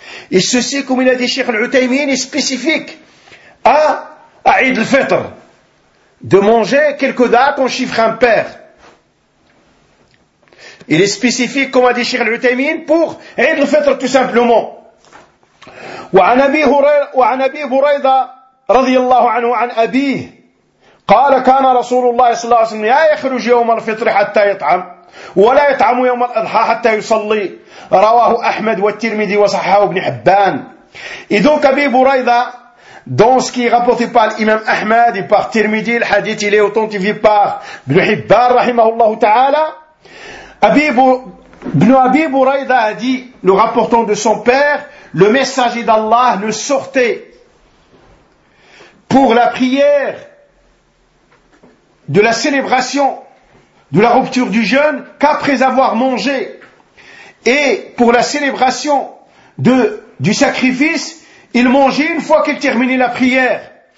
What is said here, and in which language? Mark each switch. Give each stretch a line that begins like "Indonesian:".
French: Et ceci, comme il a dit Cheikh Al-Utaymin, est spécifique à Eid al-Fitr, de manger quelques dattes en chiffre impair. Il est spécifique, comme a dit Cheikh Al-Utaymin, pour Eid al-Fitr tout simplement.
Arabic: وعن أبي هريرة رضي الله عنه عن أبيه قال كان رسول الله صلى الله عليه وسلم لا يخرج يوم الفطر حتى يطعم ولا يطعم يوم الأضحى حتى يصلي رواه أحمد والترمذي وصححه ابن حبان.
French: Et donc Abi Hurayra dans ce qui est rapporté par l'imam Ahmad et par Tirmidhi, le hadith il est authentifié par Ibn Hibban rahimahullah ta'ala. Ibn Abi Buraydah a dit, nous rapportons de son père, le messager d'Allah ne sortait pour la prière de la célébration de la rupture du jeûne qu'après avoir mangé, et pour la célébration du sacrifice, il mangeait une fois qu'il terminait la prière.